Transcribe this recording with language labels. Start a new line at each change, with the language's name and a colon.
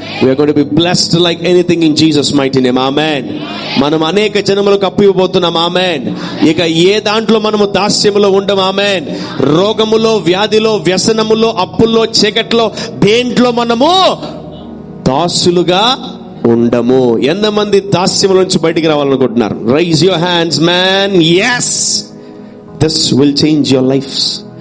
English: We are going to be blessed like anything in Jesus mighty name.
Telugu: ఆమేన్. మనం అనేక జనములకు అప్పు ఇవ్వబోతున్నాం. ఆమేన్. ఇక ఏ దాంట్లో మనము దాస్యములో ఉండం. ఆమేన్. రోగములో, వ్యాధిలో, వ్యసనములో, అప్పుల్లో, చీకట్లో, దేంట్లో మనము దాసులుగా ఉండము. ఎంతమంది దాస్యముల నుంచి బయటికి రావాలనుకుంటున్నారు?
English: Raise your hands man. yes, this will change your lives.